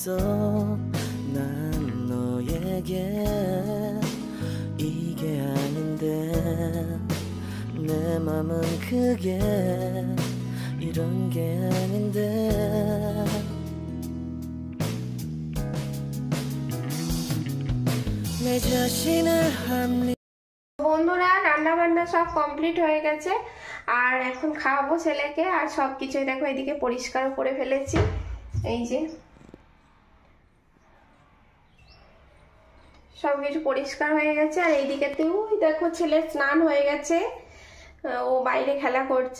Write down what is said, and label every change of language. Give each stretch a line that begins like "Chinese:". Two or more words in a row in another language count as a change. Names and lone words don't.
Korean: 난 너에게 이게 아닌데 내 맘은 그게 이런 게 아닌데. 내 자신을 합리
Bangla: বন্ধুরা রান্না বান্না সব কমপ্লিট হয়ে গেছে আর এখন খাওয়াবো ছেলেকে। আর সব কিছুই দেখো এদিকে পরিষ্কার করে ফেলেছি, এই যে সব কিছু পরিষ্কার হয়ে গেছে। আর এইদিকেতেও দেখো ছেলের স্নান হয়ে গেছে, ও বাইরে খেলা করছে।